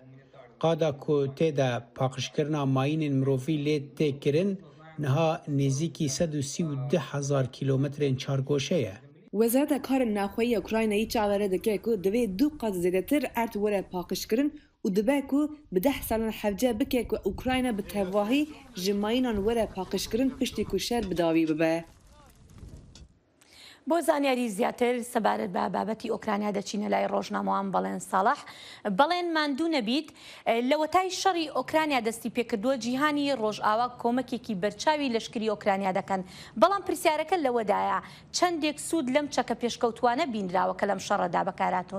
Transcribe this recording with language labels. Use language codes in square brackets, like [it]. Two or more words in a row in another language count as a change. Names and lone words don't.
[ku] Qada ku tê de paqijkirina mayînên mirovî lê tê kirin, niha nêzîkî 132,000 kilometrên çargoşe ye. Wezareta Karên Naxweyî Ukraynayê çavere dike ku divê du qat zêdetir erd were paqijkirin û dibe ku bi 10 salan hevce bike ku Ukrayna bi tevahî ji mayînan were paqijkirin piştî ku şer bi dawî bibe. [ckb] بۆ زانیاری زیاتر سەبارەت بە بابەتی ئۆکرانیا دەچینە لای ڕۆژنامەوان بەڵێن ساڵح بەڵێن ماندوو نەبیت لەوەتای شەڕی ئۆکرانیا دەستی پێکردووە جیهانی ڕۆژئاوا کۆمەکێکی بەرچاوی لەشکری ئۆکرانیا دەکەن بەڵام پرسیارەکە لەوەدایە چەندێک سوود لەم چەکە پێشکەوتوانە بینراوە کە لەم شەڕەدا بەکاراتون.